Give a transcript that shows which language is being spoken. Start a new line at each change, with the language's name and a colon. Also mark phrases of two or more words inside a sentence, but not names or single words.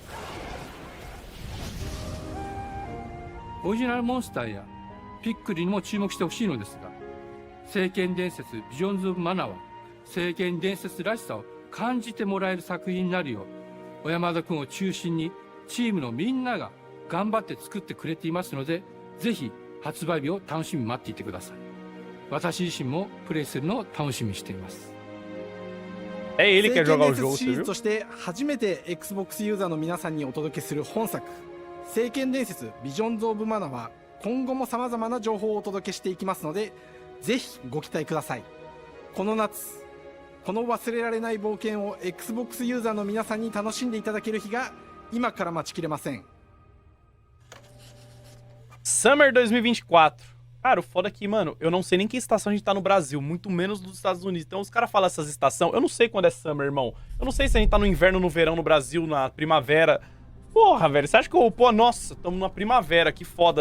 Japanese: オリジナルモンスターやピックリにも注目してほしいのですが聖剣伝説ビジョンズ・オブ・マナは聖剣伝説らしさを感じてもらえる作品になるよう小山田君を中心にチームのみんなが頑張って作ってくれていますのでぜひ発売日を楽しみに待っていてください。私自身もプレイするのを楽しみにしています。
Portuguese: É ele que quer jogar o jogo,
Japanese: シリーズとして初めて Xbox ユーザーの皆さんにお届けする本作「聖剣伝説ビジョンズ・オブ・マナ」は今後もさまざまな情報をお届けしていきますので、ぜひご期待ください。この夏、この忘れられない冒険を Xbox ユーザーの皆さんに楽しんでいただける日が今から待ちきれません。
English: Summer 2024.
Portuguese: Cara, o foda é que, mano, eu não sei nem que estação a gente tá no Brasil, muito menos dos Estados Unidos. Então os caras falam essas estações, eu não sei quando é Summer, irmão. Eu não sei se a gente tá no inverno, no verão no Brasil, na primavera. Porra, velho, você acha que eu... Pô, nossa, tamo na primavera, que foda.